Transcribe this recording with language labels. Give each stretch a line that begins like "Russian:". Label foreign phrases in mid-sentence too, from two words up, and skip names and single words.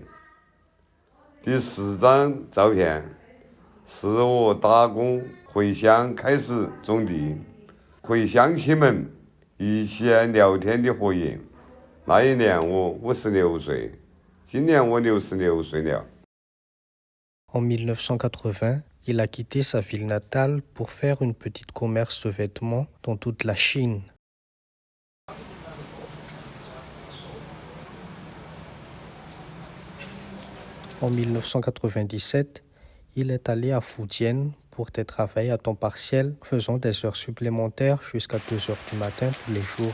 Chinese: 第4张照片是我打工回乡开始种地，和乡亲们一起聊天的合影。那一年我56岁，今年我66岁了。
French: En 1980, il a quitté sa ville natale pour faire une petite commerce de vêtements dans toute la Chine. En 1997, il est allé à Fujian pour des travaux à temps partiel, faisant des heures supplémentaires jusqu'à 2 heures du matin tous les jours.